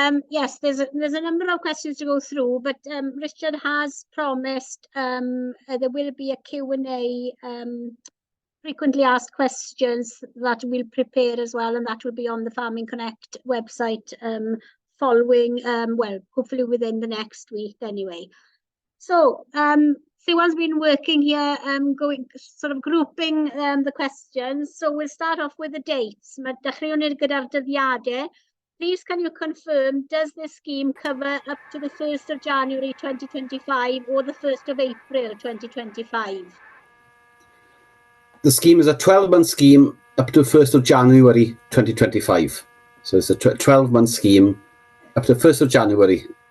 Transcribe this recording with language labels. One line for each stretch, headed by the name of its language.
English: Yes, there's a number of questions to go through, but Richard has promised there will be a Q&A, frequently asked questions that we'll prepare as well, and that will be on the Farming Connect website following, well, hopefully within the next week anyway. So, Siwan's been working here, grouping the questions. So we'll start off with the dates.
Welsh: Mae dechreuwn ni gyda'r dyddiadau.
English: Please, can you confirm, does this scheme cover up to the 1st of January 2025 or the 1st of April 2025? The scheme is a 12-month scheme up to 1st of January 2025. So it's a 12-month scheme up to 1st of January.